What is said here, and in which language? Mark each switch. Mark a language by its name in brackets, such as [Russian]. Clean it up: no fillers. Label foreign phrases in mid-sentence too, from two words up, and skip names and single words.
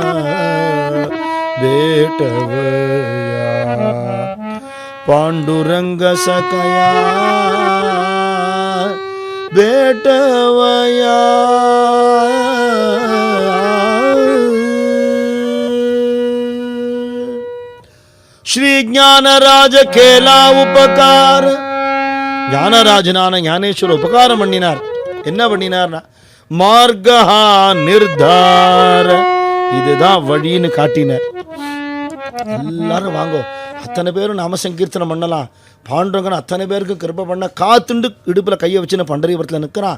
[Marathi] भेटवया पांडुरंग सकया भेटवया श्री ज्ञानराज केला उपकार [Tamil] ஞானராஜனான ஞானேஸ்வரர் உபகாரம் பண்ணினார். என்ன பண்ணினார்னா மார்கஹா நிர்தார இதுதான் வழின்னு காட்டினார். எல்லாரும் வாங்கோ, அத்தனை பேரும் நாம சங்கீர்த்தனம் பண்ணலாம், பாண்டவங்கன்னு அத்தனை பேருக்கு கிருபை பண்ண காத்துண்டு இடுப்புல கையை வச்சுன்னு பண்டரிபுரத்தில் நிற்கிறான்.